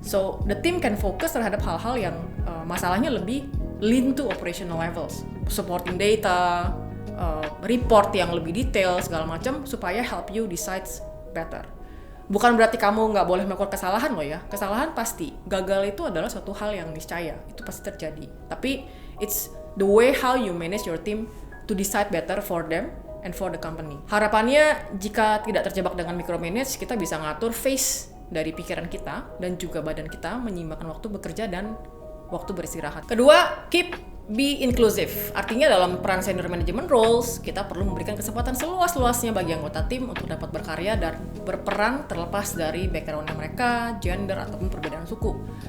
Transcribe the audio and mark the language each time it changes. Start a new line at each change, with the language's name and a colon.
English: So, the team can focus
Indonesian: terhadap hal-hal yang masalahnya lebih
English: lean to operational levels, supporting data, report
Indonesian: yang lebih detail segala macam supaya
English: help you decide better.
Indonesian: Bukan berarti kamu nggak boleh melakukan kesalahan loh ya. Kesalahan pasti. Gagal itu adalah suatu hal yang niscaya. Itu pasti terjadi.
English: Tapi it's the way how you manage your team to decide better for them and for the company.
Indonesian: Harapannya jika tidak terjebak dengan micromanage, kita bisa ngatur phase dari pikiran kita dan juga badan kita, menyeimbangkan waktu bekerja dan waktu beristirahat. Kedua,
English: be inclusive.
Indonesian: Artinya dalam peran senior management roles, kita perlu memberikan kesempatan seluas-luasnya bagi anggota tim untuk dapat berkarya dan berperan terlepas dari background mereka, gender, ataupun perbedaan suku.